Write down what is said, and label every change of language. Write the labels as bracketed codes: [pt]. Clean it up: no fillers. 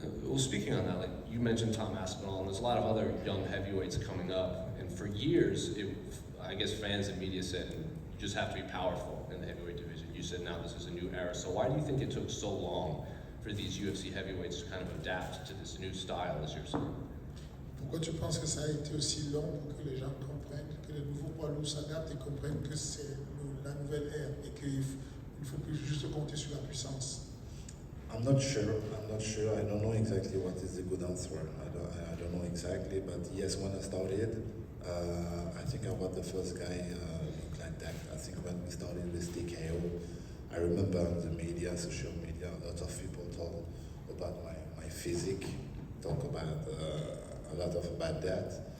[en] Well, speaking on that, like you mentioned Tom Aspinall, and there's a lot of other young heavyweights coming up. And for years, I guess fans and media said you just have to be powerful in the heavyweight division. You said now this is a new era. So why do you think it took so long for these UFC heavyweights to kind of adapt to this new style, as you're saying? [fr] Pourquoi tu penses que ça a été aussi long pour que les gens comprennent, que les nouveaux poids lourds s'adaptent et comprennent que c'est la nouvelle ère et qu'il ne faut plus juste compter sur la puissance? [en] I'm not sure. I don't know exactly what is the good answer. I don't know exactly. But yes, when I started, I think I was the first guy look like that. I think when we started with TKO, I remember on the media, social media, a lot of people talk about my physique, talk about a lot of about that.